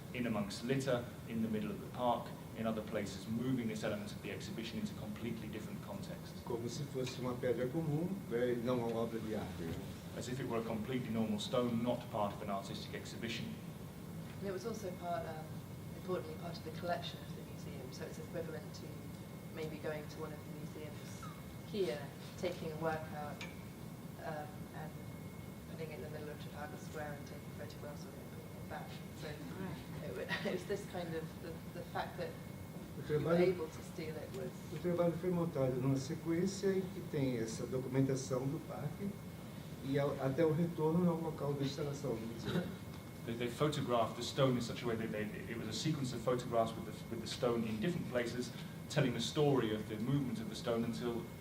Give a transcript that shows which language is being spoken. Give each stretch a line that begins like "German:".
English: in amongst litter, in the middle of the park, in other places, moving this element of the exhibition into completely different contexts.
Portuguese: Como se fosse uma pedra comum, não uma obra de arte.
English: As if it were a completely normal stone, not part of an artistic exhibition. And it was also importantly part of the collection of the museum, so it's equivalent to maybe going to one of the museums here, taking a work out and putting it in the middle of Trafalgar Square and taking photographs of it and putting it back. So it was this kind of, the fact that you were able to steal it was...
Portuguese: O trabalho foi montado numa sequência em que tem essa documentação do parque e até o retorno ao local da instalação do museu.
English: They photographed the stone in such a way that it was a sequence of photographs with the stone in different places, telling the story of the movement of the stone until...